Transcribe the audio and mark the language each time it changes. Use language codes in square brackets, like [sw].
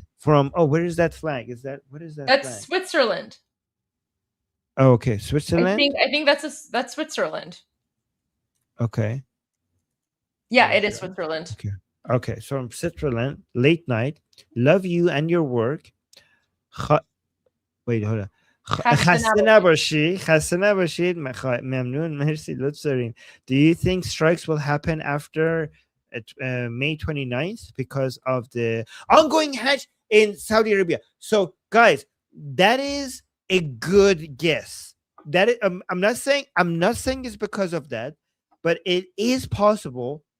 [en] From where is that flag? What is that That's flag? Switzerland. Oh, okay, Switzerland. I think that's Switzerland. Okay. Yeah, it is Switzerland. Okay, so from Switzerland, late night. Love you and your work. Wait, hold on. [fa] خسته نباشید ممنون مرسی لطف دارین. [en] Do you think strikes will happen after May 29th because of the ongoing Hajj in Saudi Arabia? So guys, that is a good guess. That is, I'm not saying it's because of that, but it is possible.